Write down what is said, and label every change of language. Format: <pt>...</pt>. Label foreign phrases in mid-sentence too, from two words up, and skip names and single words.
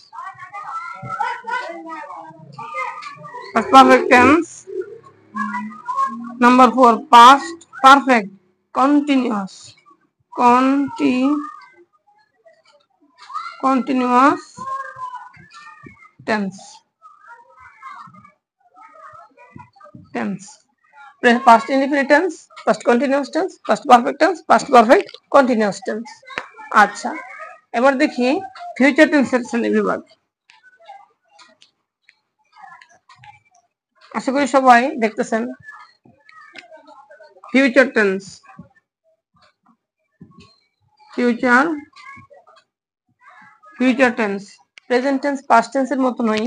<en>Number 4, past perfect continuous tense. Past indefinite tense, past continuous tense, past perfect tense, past perfect continuous tense.</en> <bn>আচ্ছা, এবার দেখি ফিউচার টেন্সের শ্রেণীবিভাগ। আশা করি সবাই দেখতেছেন।</bn> <en>future tense, present tense</en> <bn>পাস্ট টেন্সের মতো নয়।</bn>